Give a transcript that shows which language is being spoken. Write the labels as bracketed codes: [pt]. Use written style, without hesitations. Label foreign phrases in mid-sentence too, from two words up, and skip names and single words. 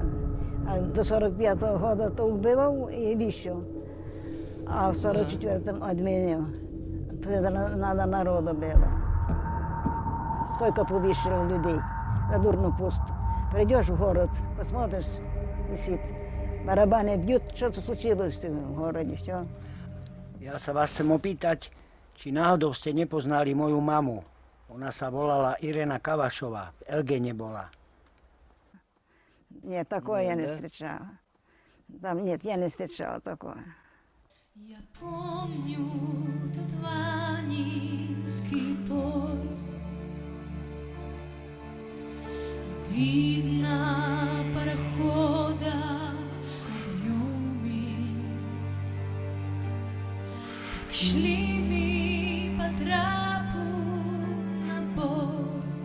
[ru] А до 45-го года то убивал и вещал, а в 44-м отменил. Тогда надо народу было. Сколько повешало людей за дурну пусту. Придешь в город, посмотришь, висит. Барабаны бьют, что-то случилось в городе, все. [sk] Ja sa vás chcem opýtať, či náhodou ste nepoznali moju mamu. Ona sa volala Irena Kavašová, v Elgene bola. [ru] Нет, такое я не встречала. Там нет, я не встречала такое. Я помню тот ванинский пой. Видно парохода огнями, как шли мы по трапу на борт.